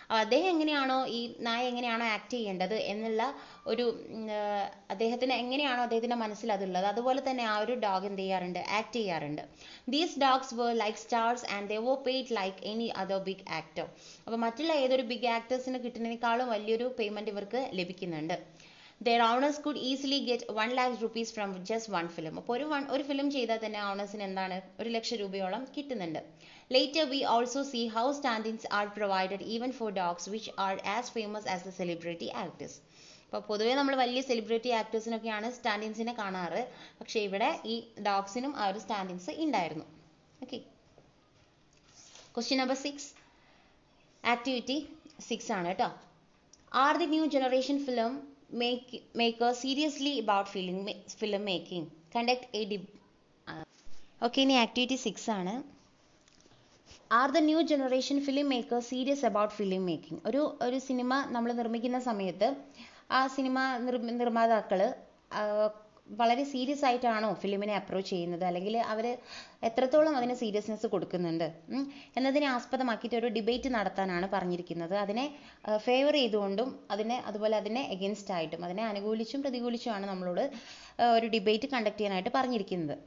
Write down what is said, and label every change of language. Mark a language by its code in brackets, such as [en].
[ml] അദ്ദേഹം എങ്ങനെയാണോ ഈ നായ എങ്ങനെയാണോ ആക്ട് ചെയ്യേണ്ടത് എന്നുള്ള ഒരു അദ്ദേഹത്തിന് എങ്ങനെയാണോ അദ്ദേഹത്തിൻ്റെ മനസ്സിൽ അതുള്ളത്, അതുപോലെ തന്നെ ആ ഒരു ഡോഗ് എന്ത് ചെയ്യാറുണ്ട്, ആക്ട് ചെയ്യാറുണ്ട്. [en] These dogs were like stars and they were paid like any other big actor. [ml] അപ്പോൾ മറ്റുള്ള ഏതൊരു ബിഗ് ആക്ടേഴ്സിന് കിട്ടുന്നതിനേക്കാളും വലിയൊരു പേയ്മെൻറ്റ് ഇവർക്ക് ലഭിക്കുന്നുണ്ട്. [en] Their owners could easily get 1 lakh rupees from just one film. [ml] അപ്പോൾ ഒരു ഫിലിം ചെയ്താൽ തന്നെ ഓണേഴ്സിന് എന്താണ് 1 ലക്ഷം രൂപയോളം കിട്ടുന്നുണ്ട്. [en] Later we also see how stand-ins are provided even for dogs which are as famous as the celebrity actors. [ml] അപ്പോൾ പൊതുവേ നമ്മൾ വലിയ സെലിബ്രിറ്റി ആക്ടേഴ്സിനൊക്കെയാണ് സ്റ്റാൻഡിൻസിനെ കാണാറ്. പക്ഷേ ഇവിടെ ഈ ഡോഗ്സിനും ആ ഒരു സ്റ്റാൻഡിൻസ് ഉണ്ടായിരുന്നു. ഓക്കെ, ക്വസ്റ്റ്യൻ നമ്പർ 6, ആക്ടിവിറ്റി 6 ആണ് കേട്ടോ. [en] Are the new generation film makers seriously about film making? Conduct a [ml] okay, ഇനി ആക്ടിവിറ്റി 6 ആണ്. [en] Are the new generation film makers serious about film making? [ml] ഒരു സിനിമ നമ്മൾ നിർമ്മിക്കുന്ന സമയത്ത് ആ സിനിമ നിർമ്മാതാക്കൾ വളരെ സീരിയസ് ആയിട്ടാണോ ഫിലിമിനെ അപ്രോച്ച് ചെയ്യുന്നത്, അല്ലെങ്കിൽ അവർ എത്രത്തോളം അതിന് സീരിയസ്നെസ് കൊടുക്കുന്നുണ്ട് എന്നതിനെ ആസ്പദമാക്കിയിട്ട് ഒരു ഡിബേറ്റ് നടത്താനാണ് പറഞ്ഞിരിക്കുന്നത്. അതിനെ ഫേവർ ചെയ്തുകൊണ്ടും അതുപോലെ അതിനെ എഗൻസ്റ്റ് ആയിട്ടും അതിനെ അനുകൂലിച്ചും പ്രതികൂലിച്ചുമാണ് നമ്മളോട് ഒരു ഡിബേറ്റ് കണ്ടക്ട് ചെയ്യാനായിട്ട് പറഞ്ഞിരിക്കുന്നത്.